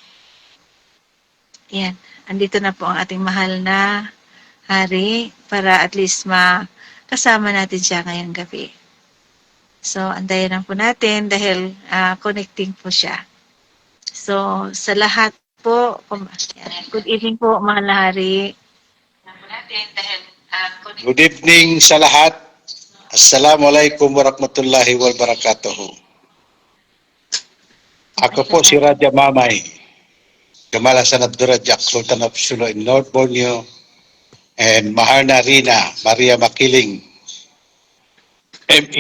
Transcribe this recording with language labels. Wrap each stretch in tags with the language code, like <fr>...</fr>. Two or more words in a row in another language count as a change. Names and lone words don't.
<tl>Yan, andito na po ang ating mahal na hari para</tl> <en>at least</en> <tl>makasama natin siya ngayong gabi. So, antayin lang po natin dahil connecting po siya. So, sa lahat po,</tl> <en>good evening</en> <tl>po mahal na hari.</tl> <en>Good evening</en> <tl>sa lahat.</tl> <ar>Assalamualaikum warahmatullahi wabarakatuh.</ar> <tl>Ako po si Raja Mamay, Gamalasan Abdurrajak,</tl> <en>Sultan of Sulu in North Borneo, and Maharna Rina Maria Makiling, M.E.</en>